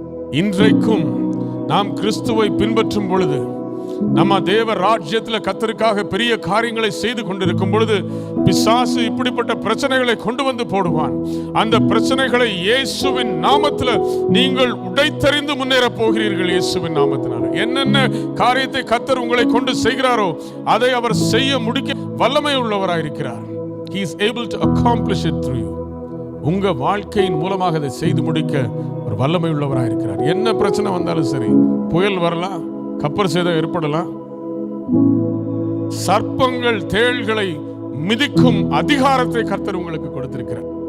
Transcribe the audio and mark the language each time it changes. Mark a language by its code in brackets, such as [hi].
[ta] இன்றைக்கும் நாம் கிறிஸ்துவை பின்பற்றும் பொழுது, நம்ம தேவ ராஜ்யத்தில் கர்த்தருக்காக பெரிய காரியங்களை செய்து கொண்டிருக்கும் பொழுது, பிசாசு இப்படிப்பட்ட பிரச்சனைகளை கொண்டு வந்து போடுவான். அந்த பிரச்சனைகளை இயேசுவின் நாமத்தில் நீங்கள் உடைத்தறிந்து முன்னேற போகிறீர்கள். இயேசுவின் நாமத்தினால என்னென்ன காரியத்தை கர்த்தர் உங்களை கொண்டு செய்கிறாரோ அதை அவர் செய்ய முடிக்க வல்லமை உள்ளவராயிருக்கிறார். [en] He is able to accomplish it through you. [ta] உங்க வாழ்க்கையின் மூலமாக அதை செய்து முடிக்க ஒரு வல்லமை உள்ளவராயிருக்கிறார். என்ன பிரச்சனை வந்தாலும் சரி, புயல் வரலாம், கப்பர் சேதம் ஏற்படலாம், சர்ப்பங்கள் தேள்களை மிதிக்கும் அதிகாரத்தை கர்த்தர் உங்களுக்கு கொடுத்திருக்கிறார்.